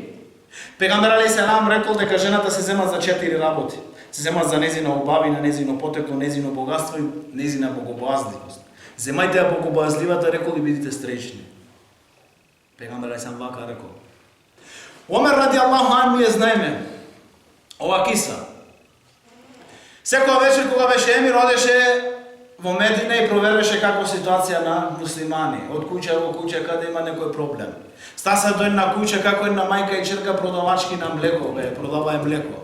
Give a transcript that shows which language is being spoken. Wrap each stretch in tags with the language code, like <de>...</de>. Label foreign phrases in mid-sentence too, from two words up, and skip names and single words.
<mk>Пегамбер</mk> <ar>عليه السلام</ar> <mk>рекол дека жената се зема за 4 работи. Се зема за незина убавина, незино потекло, незино богатство и незина богобојазливост. Земајте ја богобојазливата, рекол, и бидите стречни. Пегамбер</mk> <ar>عليه السلام</ar> <mk>вака рекол. Омер</mk> <ar>رضي الله عنه</ar> <mk>ние знаеме ова киса. Секоја вечер кога беше емир одеше во Медина и провереше како ситуација на муслимани. Од куќа во куќа каде има некој проблем. Стаса до една куќа како една мајка и черка продавачки на млеко, продаваја млеко.</mk>